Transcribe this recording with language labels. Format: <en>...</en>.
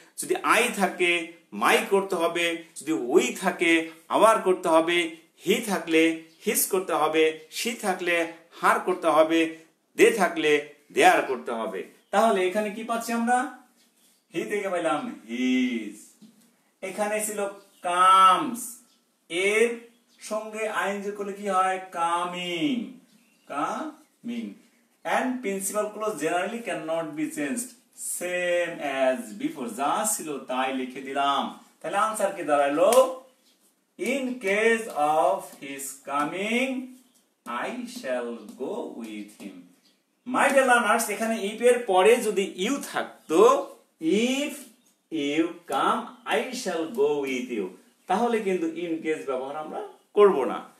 <bn>যদি আই থাকে মাই করতে হবে, যদি উই থাকে আওয়ার করতে হবে, হি থাকলে হিজ করতে হবে, শি থাকলে হার করতে হবে, দে থাকলে দেয়ার করতে হবে। তাহলে এখানে কি পাচ্ছি আমরা? হি থেকে পেলাম হিজ। এখানে ছিল কামস, এর সঙ্গে আইএনজি করলে কি হয়? Coming, coming.</bn> <en>And principal clause generally cannot be changed. Same as before.</en> <bn>যা ছিল তাই লিখে দিলাম। তাহলে আনসার কি দাঁড়ালো?</bn> <en>In case of his coming, I shall go with him.</en> <bn>My dear learners, এখানে if এর পরে যদি you থাকতো, if shall go with you, তাহলে কিন্তু ইন কেস ব্যবহার আমরা করব না।</bn>